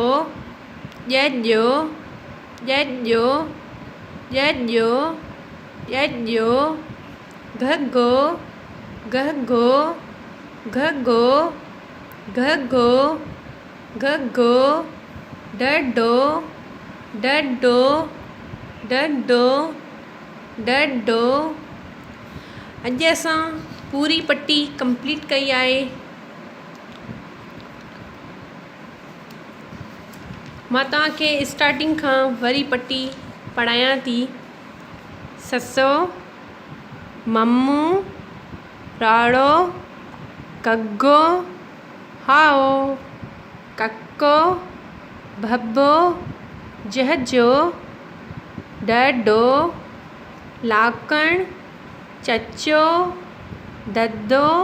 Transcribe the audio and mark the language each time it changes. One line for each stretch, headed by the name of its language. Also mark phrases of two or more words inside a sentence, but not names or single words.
Sindhi: ॼॼो ॼॼो ॼॼो ॼॼो। घगो घगो घगो घगो घगो। डडो डडो डडो डडो। अॼु असां पूरी पटी कंप्लीट कई आहे। मां तव्हांखे स्टार्टिंग खां वरी पटी पढ़ायां थी। ससो मम्मू राड़ो कग्गो हाओ कक्को भब्बो जहजो डडो लाकण चचो दद्दो